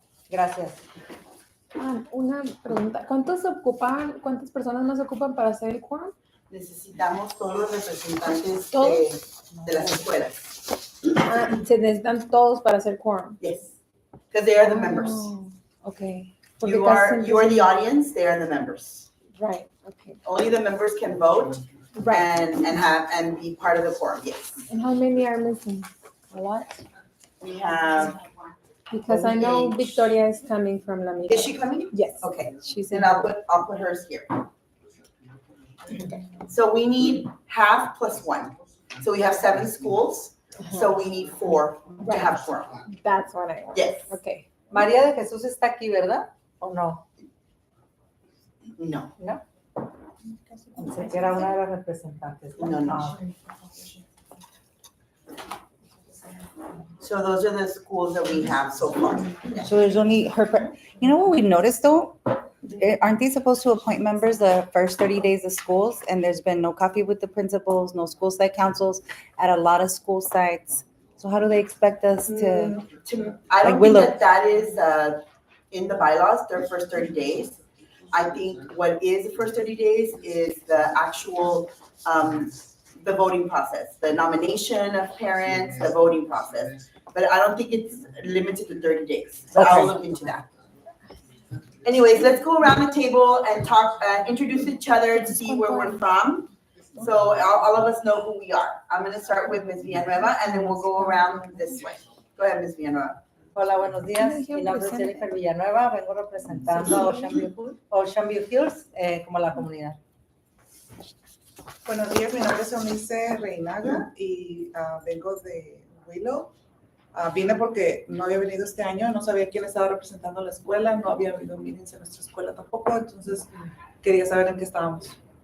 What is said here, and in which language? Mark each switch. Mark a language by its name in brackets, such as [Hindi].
[Spanish] Gracias. Una pregunta. ¿Cuántas personas nos ocupan para hacer el quórum? Necesitamos todos los representantes de las escuelas. Se necesitan todos para hacer quórum. [English] Yes, because they are the members. Okay. You are the audience. They are the members. Right. Okay. Only the members can vote. Right. and be part of the quorum. Yes. And how many are missing? A lot. We have. Because I know Victoria is coming from La Mira. Is she coming? Yes. Okay. She's And I'll put hers here. Okay. So we need half plus one. So we have 7 schools. So we need 4 to have quorum. That's what I want. Yes. Okay. [Spanish] María de Jesús está aquí, ¿verdad? ¿O no? No. ¿No? Pensé que era una de las representantes. No. [English] So those are the schools that we have so far. Yeah. So there's only her. You know what we noticed though? Aren't they supposed to appoint members the first 30 days of schools? And there's been no coffee with the principals, no school site councils at a lot of school sites. So how do they expect us to? I don't think that is in the bylaws, their first 30 days. I think what is the first 30 days is the actual, the voting process, the nomination of parents, the voting process. But I don't think it's limited to 30 days. So I'll look into that. Anyways, let's go around the table and talk, introduce each other to see where we're from. So all of us know who we are. I'm going to start with Ms. Villanueva, and then we'll go around this way. Go ahead, Ms. Villanueva. [Spanish] Hola, buenos días. Mi nombre es Jennifer Villanueva. Vengo representando a Ocean View Hills como la comunidad. Buenos días, mi nombre es Eunice Reinaga y vengo de Willow. Vine porque no había venido este año, no sabía quién estaba representando la escuela, no había habido meetings en nuestra escuela tampoco, entonces quería saber en qué estábamos.